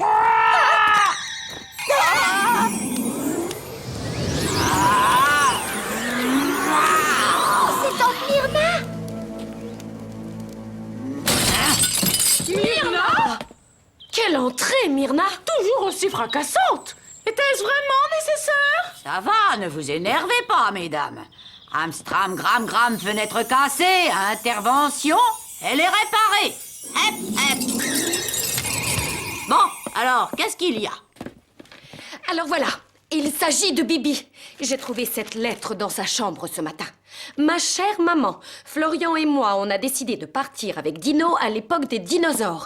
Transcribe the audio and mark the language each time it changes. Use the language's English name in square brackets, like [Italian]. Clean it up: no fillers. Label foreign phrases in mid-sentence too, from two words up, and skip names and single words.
[French] C'est Tante Myrna. Myrna! Quelle entrée, Myrna! Toujours aussi fracassante! Était-ce vraiment nécessaire? Ça va, ne vous énervez pas, mesdames. Amstram, gram, gram, fenêtre cassée, intervention, elle est réparée. Hep, hep. Bon, alors, qu'est-ce qu'il y a? Alors voilà, il s'agit de Bibi. J'ai trouvé cette lettre dans sa chambre ce matin. Ma chère maman, Florian et moi, on a décidé de partir avec Dino à l'époque des dinosaures.